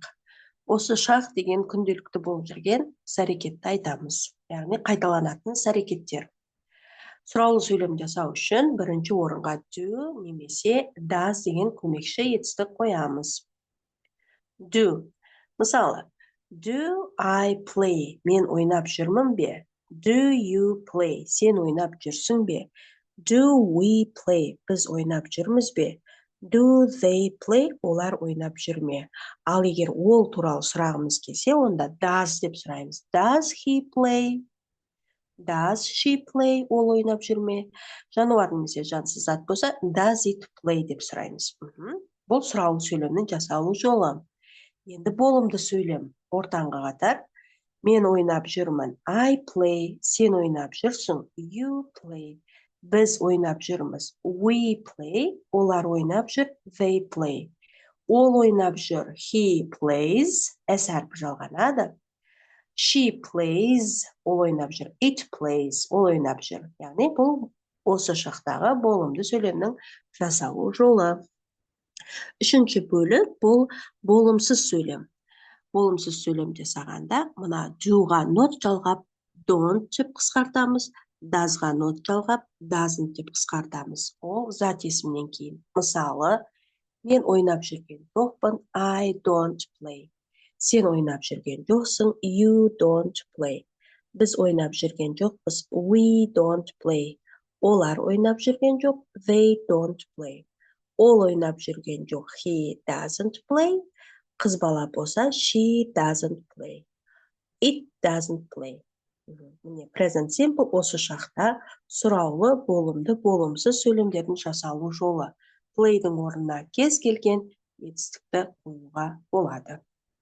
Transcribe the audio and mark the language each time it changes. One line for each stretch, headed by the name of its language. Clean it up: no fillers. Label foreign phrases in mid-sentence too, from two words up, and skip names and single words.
Kazakh: Осы шақ деген күнделікті болып жүрген іс-әрекетті айтамыз. Яғни қайталанатын іс-әрекеттер. Сұраулы сөйлем жасау үшін бірінші орынға do немесе does деген көмекші етістік қоямыз. Do. Мысалы,
English: do I play?
Kazakh: Мен ойнап жүрмін бе?
English: Do you play?
Kazakh: Сен ойнап жүрсің бе?
English: Do we play?
Kazakh: Біз ойнап жүрміз бе?
English: Do they play?
Kazakh: Олар ойнап жүр ме? Ал егер ол туралы сұрағымыз келсе, онда does деп сұраймыз.
English: Does he play? Does she play?
Kazakh: Ол ойнап жүр ме? Жануар немесе жансыз зат болса,
English: does it play
Kazakh: деп сұраймыз. Бұл сұраулы сөйлемнің жасалу жолы. Енді болымды сөйлем ортаңғы қатар. Мен ойнап жүрмін.
English: I play.
Kazakh: Сен ойнап жүрсің.
English: You play.
Kazakh: Біз ойнап жүрміз.
English: We play.
Kazakh: Олар ойнап жүр.
English: They play.
Kazakh: Ол ойнап жүр.
English: He plays.
Kazakh: С әрпі жалғанады.
English: She plays.
Kazakh: Ол ойнап жүр.
English: It plays.
Kazakh: Ол ойнап жүр. Яғни бұл осы шақтағы болымды сөйлемнің жасалу жолы. Үшінші бөлік бұл болымсыз сөйлем. Болымсыз сөйлем жасағанда мына doға not жалғап don't деп қысқартамыз, doesға not жалғап doesn't деп қысқартамыз. Ол зат есімнен кейін. Мысалы, мен ойнап жүрген жоқпын,
English: I don't play.
Kazakh: Сен ойнап жүрген жоқсың,
English: you don't play.
Kazakh: Біз ойнап жүрген жоқпыз,
English: we don't play.
Kazakh: Олар ойнап жүрген жоқ,
English: they don't play.
Kazakh: Ол ойнап жүрген жоқ,
English: he doesn't play.
Kazakh: Қыз бала болса,
English: she doesn't play. It doesn't play.
Kazakh: Міне,
English: present simple
Kazakh: осы шақта сұраулы, болымды, болымсыз сөйлемдердің жасалу жолы. Playдің орнына кез келген етістікті қоюға болады.